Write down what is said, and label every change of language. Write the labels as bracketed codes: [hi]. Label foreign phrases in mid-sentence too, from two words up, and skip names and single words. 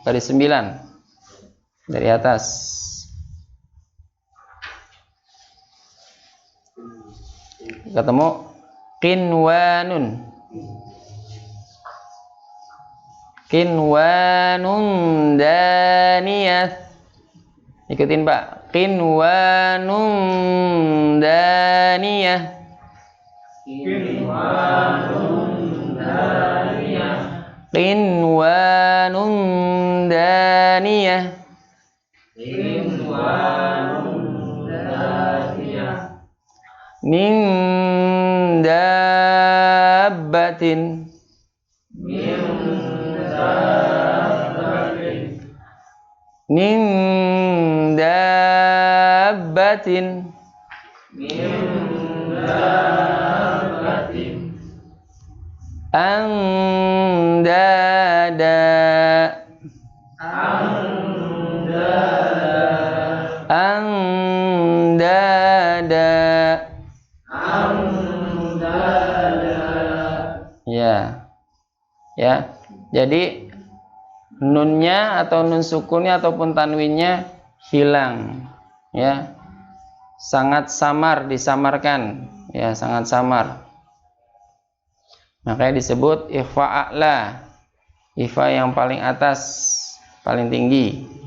[id] Garis 9 dari atas. Ketemu? [ar] قنوان دانية. [id] Ikutin, Pak. [ar] قنوان دانية. قنوان دانية. من دابة. من دابة. Andada. Andada. [id] Ya. Ya. Jadi nunnya atau nun sukunnya ataupun tanwinnya hilang. Ya. Sangat samar, disamarkan. Ya, sangat samar. Makanya disebut [ar] إخفاء أعلى. [id] Ikhfa yang paling atas, paling tinggi.